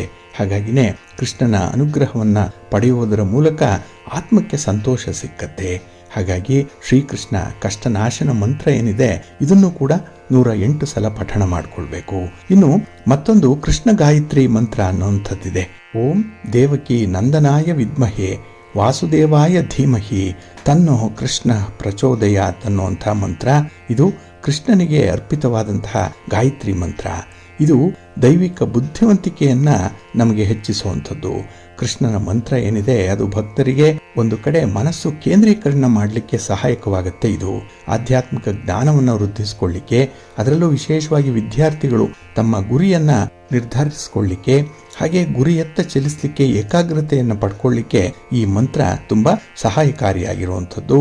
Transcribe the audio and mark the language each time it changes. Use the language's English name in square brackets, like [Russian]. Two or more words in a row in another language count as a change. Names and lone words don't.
[Kannada] ಹಾಗಾಗಿನೇ ಕೃಷ್ಣನ ಅನುಗ್ರಹವನ್ನು ಪಡೆಯುವುದರ ಮೂಲಕ ಆತ್ಮಕ್ಕೆ ಸಂತೋಷ ಸಿಕ್ಕತ್ತೆ. ಹಾಗಾಗಿ ಶ್ರೀಕೃಷ್ಣ ಕಷ್ಟನಾಶನ ಮಂತ್ರ ಏನಿದೆ ಇದನ್ನು ಕೂಡ 108 ಸಲ ಪಠಣ ಮಾಡಿಕೊಳ್ಬೇಕು. ಇನ್ನು ಮತ್ತೊಂದು ಕೃಷ್ಣ ಗಾಯತ್ರಿ ಮಂತ್ರ ಅನ್ನುವಂಥದ್ದಿದೆ. [Sanskrit] ಓಂ ದೇವಕಿ ನಂದನಾಯ ವಿದ್ಮಹೆ ವಾಸುದೇವಾಯ ಧೀಮಹಿ ತನ್ನೋ ಕೃಷ್ಣ ಪ್ರಚೋದಯಾತ್ [Kannada] ಅನ್ನುವಂಥ ಮಂತ್ರ. ಇದು ಕೃಷ್ಣನಿಗೆ ಅರ್ಪಿತವಾದಂತಹ ಗಾಯತ್ರಿ ಮಂತ್ರ. ಇದು ದೈವಿಕ ಬುದ್ಧಿವಂತಿಕೆಯನ್ನ ನಮಗೆ ಹೆಚ್ಚಿಸುವಂಥದ್ದು. ಕೃಷ್ಣನ ಮಂತ್ರ ಏನಿದೆ ಅದು ಭಕ್ತರಿಗೆ ಒಂದು ಕಡೆ ಮನಸ್ಸು ಕೇಂದ್ರೀಕರಣ ಮಾಡಲಿಕ್ಕೆ ಸಹಾಯಕವಾಗುತ್ತೆ. ಇದು ಆಧ್ಯಾತ್ಮಿಕ ಜ್ಞಾನವನ್ನು ವೃದ್ಧಿಸಿಕೊಳ್ಳಿಕ್ಕೆ, ಅದರಲ್ಲೂ ವಿಶೇಷವಾಗಿ ವಿದ್ಯಾರ್ಥಿಗಳು ತಮ್ಮ ಗುರಿಯನ್ನ ನಿರ್ಧರಿಸಿಕೊಳ್ಳಿಕ್ಕೆ, ಹಾಗೆ ಗುರಿಯತ್ತ ಚಲಿಸಲಿಕ್ಕೆ ಏಕಾಗ್ರತೆಯನ್ನು ಪಡ್ಕೊಳ್ಳಿಕ್ಕೆ ಈ ಮಂತ್ರ ತುಂಬಾ ಸಹಾಯಕಾರಿಯಾಗಿರುವಂಥದ್ದು.